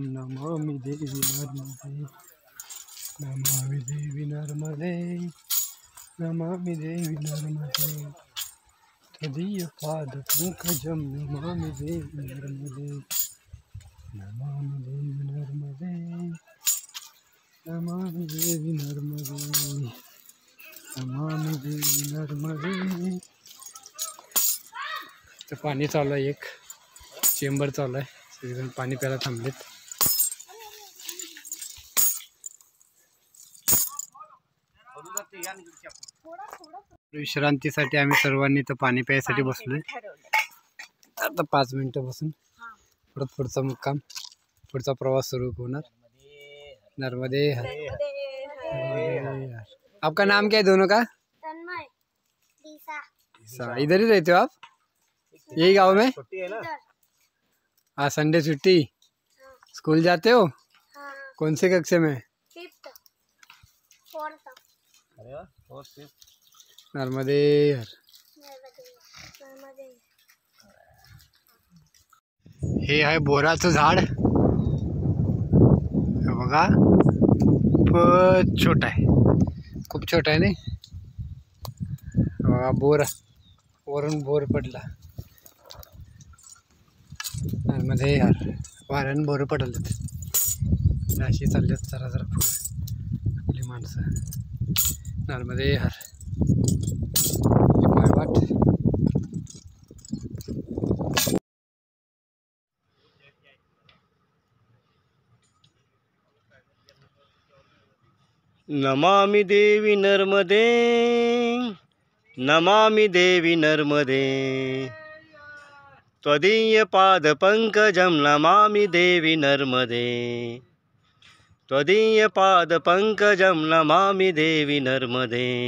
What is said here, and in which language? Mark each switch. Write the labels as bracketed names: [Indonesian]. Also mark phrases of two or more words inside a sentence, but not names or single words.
[Sanskrit] नमामि देवी नर्मदे, नमामि देवी नर्मदे, नमामि देवी नर्मदे, त्वदीय पाद पंकजम नमामि देवी नर्मदे, नमामि देवी नर्मदे, नमामि देवी नर्मदे, नमामि देवी नर्मदे। [Marathi] तर पाणी चालू आहे, एक चेंबर चालू आहे, सगळेजण पाणी प्यायला थांबलेत। विश्रांतीसाठी आम्ही सर्वांनी तर पाणी प्यायसाठी बसलोय। आता 5 मिनिटं बसून परत पुढचा मुक्काम, पुढचा प्रवास सुरू होणार। नर्मदे हर। [Hindi] आपका नाम क्या है दोनों का? तन्मय, दिशा। इधर ही रहते हो आप, यही गांव में? आज संडे छुट्टी, स्कूल जाते हो? कौन से कक्षा में? 5th, 4th। नर्मदे हर। [Marathi] हे आहे बोराचं झाड, हे बघा खूप छोटा आहे, खूप छोटा आहे नाही। बघा बोर, वरून बोर पडला। नर्मदे हर, वाऱ्यानं बोर पडलं अशी चालल्यात जरा जरा पुढे आपली माणसं। नर्मदे हर पायवाट। [Sanskrit] नमामि देवी नर्मदे, नमामि देवी नर्मदे, त्वदीय पाद पंकजम नमामि देवी नर्मदे, त्वदीय पाद पंकजम नमामि देवी नर्मदे,